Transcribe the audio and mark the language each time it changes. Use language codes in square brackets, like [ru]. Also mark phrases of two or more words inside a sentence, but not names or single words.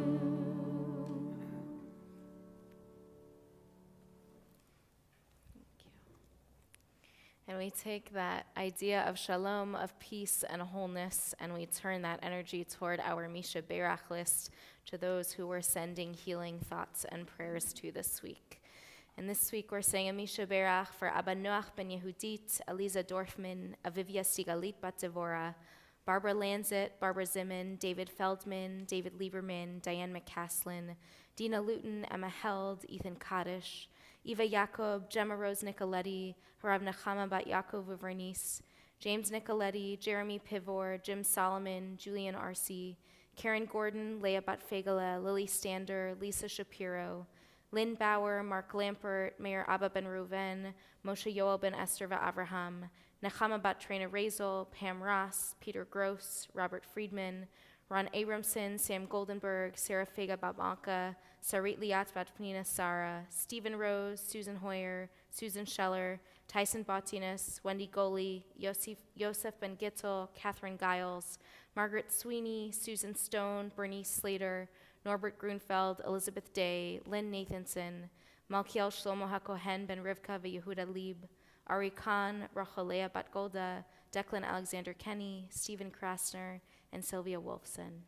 [en] And we take that idea of shalom, of peace and wholeness, and we turn that energy toward our [he] מי שברך [en] list to those who we're sending healing thoughts and prayers to this week. And this week we're saying a [he] מי שברך [en] for Abba Noach ben Yehudit, Eliza Dorfman, Avivia Sigalit bat Devora, Barbara Lanzet, Barbara Zimin, David Feldman, David Lieberman, Diane McCaslin, Dina Luton, Emma Held, Ethan Kaddish, Eva Jacob, Gemma Rose Nicoletti, Harav Nechama bat Yaakov Uvernice, James Nicoletti, Jeremy Pivor, Jim Solomon, Julian Arce, Karen Gordon, Leah Batfegala, Lily Stander, Lisa Shapiro, Lynn Bauer, Mark Lampert, Mayor Abba Ben Reuven, Moshe Yoel Ben Esther Avraham, Nechama bat Trina Razel, Pam Ross, Peter Gross, Robert Friedman, Ron Abramson, Sam Goldenberg, Sarah Fega Babanka, Sarit Liat bat Panina Sara, Stephen Rose, Susan Hoyer, Susan Scheller, Tyson Botinas, Wendy Goley, Yosef Ben Gittel, Catherine Giles, Margaret Sweeney, Susan Stone, Bernice Slater, Norbert Grunfeld, Elizabeth Day, Lynn Nathanson, Malkiel Shlomo HaKohen Ben Rivka Yehuda Lieb, Ari Khan, Rachalea Bat Golda, Declan Alexander Kenny, Stephen Krasner, and Sylvia Wolfson.